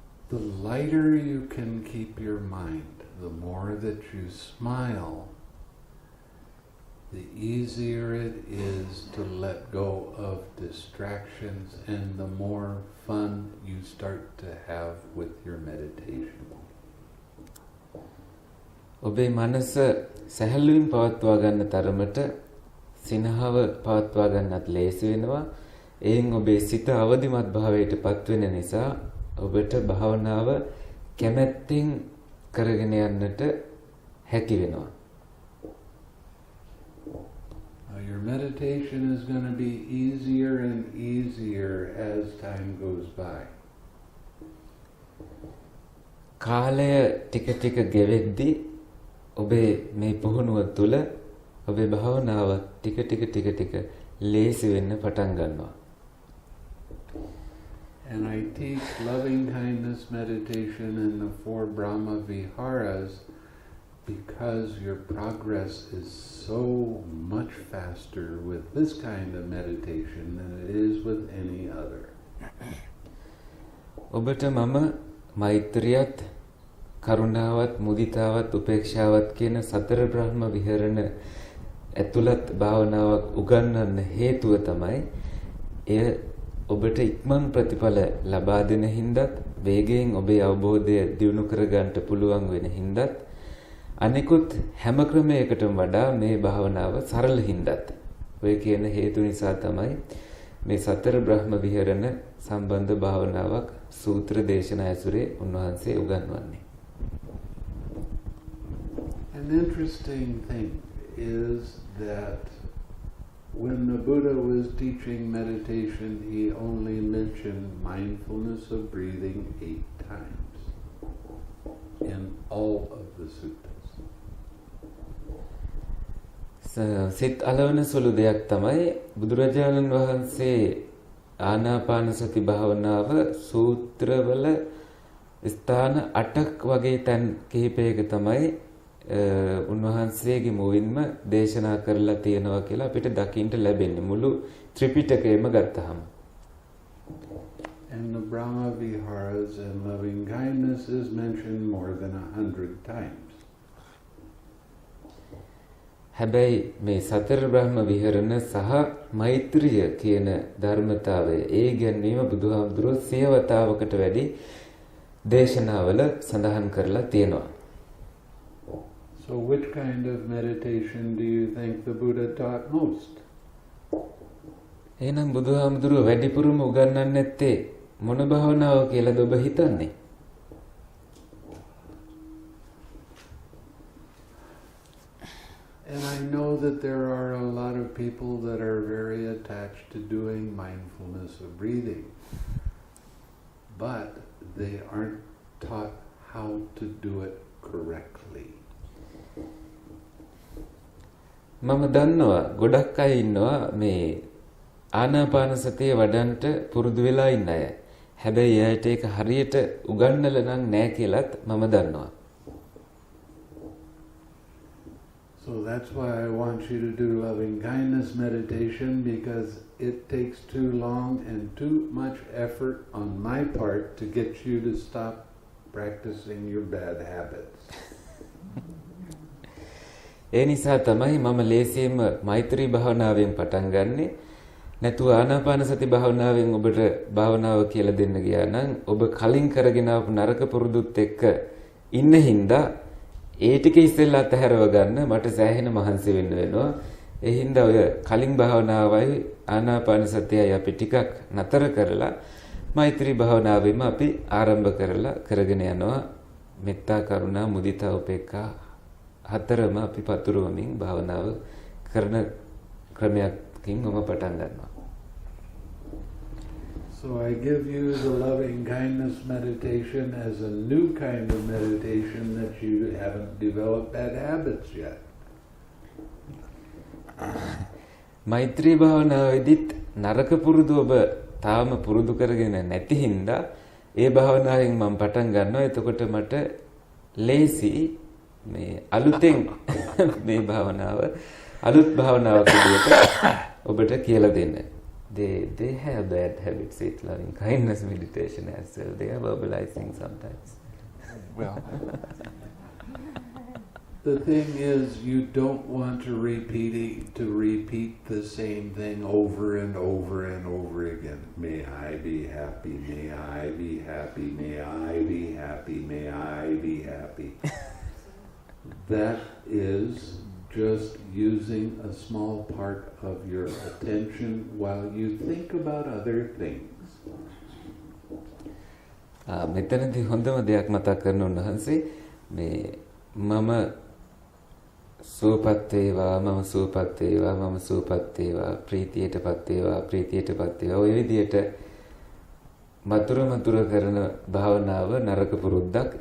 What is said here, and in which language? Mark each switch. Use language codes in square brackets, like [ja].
[en] The lighter you can keep your mind, the more that you smile, the easier it is to let go of distractions and the more fun you start to have with your meditation. [si] ඔබේ මනස සැහැල්ලුවෙන් පවත්වා ගන්න තරමට සිනහව පවත්වා ගන්නත් ලේසි වෙනවා. එයින් ඔබේ සිත අවදිමත් භාවයට පත් වෙන නිසා ඔබට භාවනාව කැමැත්තෙන් කරගෙන යන්නට හැකි වෙනවා. [en] Your meditation is going to be easier and easier as time goes by. [si] කාලය ටික ටික ගෙවෙද්දී ඔබේ මේ පුහුණුව තුළ ඔබේ භාවනාව ටික ටික ලේසි වෙන්න පටන් ගන්නවා. [en] And I teach loving kindness meditation in the 4 Brahma Viharas because your progress is so much faster with this kind of meditation than it is with any other. [si] ඔබට මම මෛත්‍රියත් කරුණාවත් මුදිතාවත් උපේක්ෂාවත් කියන 4 බ්‍රහ්ම විහරණ ඇතුළත් භාවනාවක් උගන්වන්න හේතුව තමයි එය ඔබට ඉක්මන් ප්‍රතිඵල ලබා දෙන හින්දාත් වේගයෙන් ඔබේ අවබෝධය දියුණු කර ගන්නට පුළුවන් වෙන හින්දාත් අනිකුත් හැම ක්‍රමයකටම වඩා මේ භාවනාව සරල හින්දාත් ඔය කියන හේතු නිසා තමයි මේ 4 බ්‍රහ්ම විහරණ සම්බන්ධ භාවනාවක් සූත්‍ර දේශනා ඇසුරේ උන්වහන්සේ උගන්වන්නේ. [en] An interesting thing is that when the Buddha was teaching meditation, he only mentioned mindfulness of breathing 8 times in all of the suttas. [si] සිත් අලවන සුළු දෙයක් තමයි බුදුරජාණන් වහන්සේ ආනාපාන සති භාවනාව සූත්‍රවල ස්ථාන 8ක් වගේ තැන් කිහිපයක තමයි උන්වහන්සේගේ මුවින්ම දේශනා කරලා තියෙනවා කියලා අපිට දකින්න ලැබෙන්නේ මුළු ත්‍රිපිටකයම ගත්තහම. [en] And the Brahma Viharas and loving kindness is mentioned more than 100 times. [si] හැබැයි මේ 4 බ්‍රහ්ම විහරණ සහ මෛත්‍රිය කියන ධර්මතාවය ඒ ගැන්වීම බුදුහාමුදුරුවෝ 100 වතාවකට වැඩි දේශනාවල සඳහන් කරලා තියෙනවා. [en] So which kind of meditation do you think the Buddha taught most? [si] එහෙනම් බුදුහාමුදුරුවෝ වැඩිපුරම උගන්වන්නේ නැත්තේ මොන භාවනාව කියලාද ඔබ හිතන්නේ? [en] And I know that there are a lot of people that are very attached to doing mindfulness of breathing, but they aren't taught how to do it correctly. [si] මම දන්නවා ගොඩක් අය ඉන්නවා මේ ආනාපාන සතිය වඩන්ට පුරුදු වෙලා ඉන්න අය. හැබැයි එයාට ඒක හරියට උගන්වලා නම් නැහැ කියලාත් මම දන්නවා. [en] So that's why I want you to do loving kindness meditation, because it takes too long and too much effort on my part to get you to stop practicing your bad habits. [si] ඒ නිසා තමයි මම ලේසියෙන්ම මෛත්‍රී භාවනාවෙන් පටන් ගන්නෙ. නැතුව ආනාපාන සති භාවනාවෙන් ඔබට භාවනාව කියලා දෙන්න ගියා නම් ඔබ කලින් කරගෙන ආපු නරක පුරුදුත් එක්ක ඉන්න හින්දා ඒ ටික ඉස්සෙල්ලා අතහැරව ගන්න මට සෑහෙන මහන්සි වෙන්න වෙනවා. ඒ හින්දා ඔය කලින් භාවනාවයි ආනාපාන සතියයි අපි ටිකක් නතර කරලා මෛත්‍රී භාවනාවෙම අපි ආරම්භ කරලා කරගෙන යනවා. මෙත්තා කරුණා මුදිතා උපේක්ඛා හතරම අපි පතුරවමින් භාවනාව කරන ක්‍රමයකින් මම පටන් ගන්නවා. [en] So I give you the loving kindness meditation as a new kind of meditation that you haven't developed bad habits yet. [si] මෛත්‍රී භාවනාවේදීත් නරක පුරුදු ඔබ තාම පුරුදු කරගෙන නැති හින්දා ඒ භාවනාවෙන් මම පටන් ගන්නවා. එතකොට මට ලේසි මේ අලුතෙන් මේ භාවනාව අලුත් භාවනාවක් විදියට ඔබට කියලා දෙන්න. [en] They have bad habits with loving kindness meditation as well. They are verbalizing sometimes. Well, the thing is, you don't want to repeat the same thing over and over and over again. May I be happy, may I be happy, may I be happy, may I be happy. That is just using a small part of your attention while you think about other things. [si] මෙතනදී හොඳම දෙයක් මතක් කරන උන්වහන්සේ මේ මම සුවපත් වේවා මම සුවපත් වේවා මම සුවපත් වේවා ප්‍රීතියටපත් වේවා ප්‍රීතියටපත් වේවා ඔය විදියට මතුර කරන භාවනාව නරක පුරුද්දක්.